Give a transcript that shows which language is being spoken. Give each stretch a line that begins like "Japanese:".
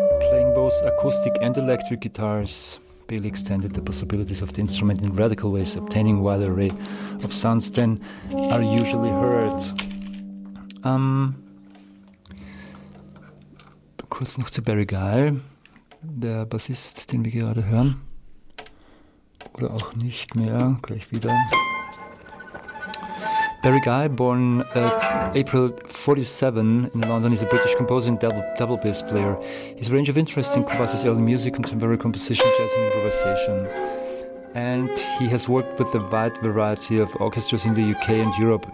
English: Solos, acoustic and electric guitars. Bailey extended the possibilities of the instrument in radical ways, obtaining a wider array of sounds than are usually heard.
German: Kurz noch zu Barry Gyle, der Bassist, den wir gerade hören. Oder auch nicht mehr, gleich wieder.
English: Barry Gyle, born April 47 in London, is a British composer and double bass player. His range of interest encompasses early music, contemporary composition, jazz and improvisation. And he has worked with a wide variety of orchestras in the UK and Europe.